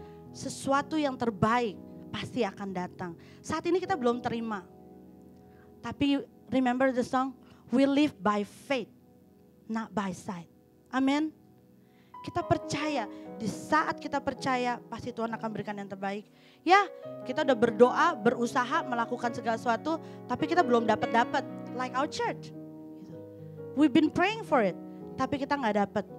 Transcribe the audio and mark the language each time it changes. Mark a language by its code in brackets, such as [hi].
[id] Sesuatu yang terbaik pasti akan datang. Saat ini kita belum terima. Tapi [en] remember the song? We live by faith, not by sight. [id] Amin. Kita percaya, di saat kita percaya pasti Tuhan akan berikan yang terbaik. Ya, kita udah berdoa, berusaha melakukan segala sesuatu, tapi kita belum dapat. [en] Like our church. We've been praying for it, [id] tapi kita gak dapat.